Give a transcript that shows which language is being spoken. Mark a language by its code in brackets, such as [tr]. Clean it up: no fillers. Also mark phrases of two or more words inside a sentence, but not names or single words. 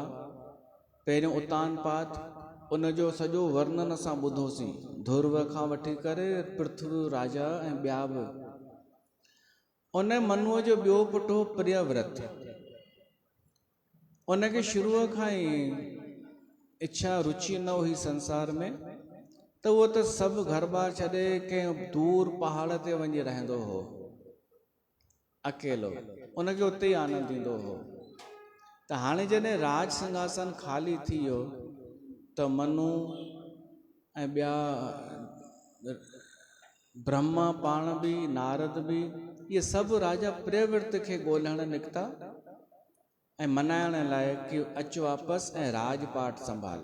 [sd] पहिरियों उतानपाद, उनजो सॼो वर्णन असां ॿुधोसीं, ध्रुव खां वठी करे पृथ्वी राजा ऐं ॿिया बि। उन मनुअ जो ॿियो पुटु हो प्रियव्रत। उनखे शुरूअ खां ई इच्छा रुचि न हुई संसार में, त उहो त सभु घर बार छॾे कंहिं दूर पहाड़ ते वञी रहंदो हो अकेलो, उनखे उते ई आनंद ईंदो हो। त हाणे जॾहिं राज सिंहासन ख़ाली थी वियो त मनु ऐं ॿिया ब्रह्मा पाण बि, नारद बि, इहे सभु राजा प्रियव्रत खे ॻोल्हण निकिता ऐं मनाइण लाइ कि अचु वापसि ऐं राजपाठ संभाल।